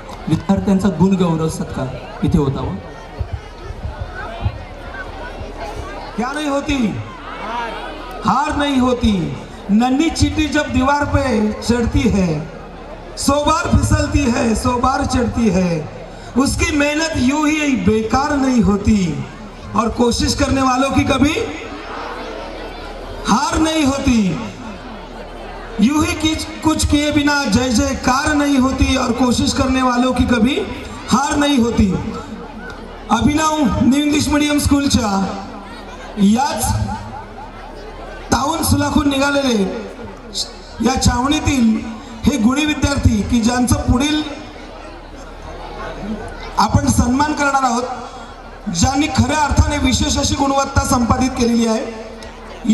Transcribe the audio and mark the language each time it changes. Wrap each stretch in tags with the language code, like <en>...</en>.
<mr>विद्यार्थ्यांचा गुणगौरव सत्कार इथे होतावा।</mr> <hi>क्या नहीं होती, हार नहीं होती, नन्ही चींटी जब दीवार पे चढ़ती है, 100 बार फिसलती है, 100 बार चढ़ती है, उसकी मेहनत यूं ही बेकार नहीं होती और कोशिश करने वालों की कभी हार नहीं होती। यूं ही कुछ किए बिना जय जयकार नहीं होती और कोशिश करने वालों की कभी हार नहीं होती।</hi> <mr>अभिनव न्यू इंग्लिश मीडियम स्कूलच्या याच टाउन सुलाखून निघालेले या छावणीतील हे गुणी विद्यार्थी की ज्यांचं पुढील आपण सन्मान करणार आहोत, ज्यांनी खऱ्या अर्थाने विशेष अशी गुणवत्ता संपादित केलेली आहे।</mr>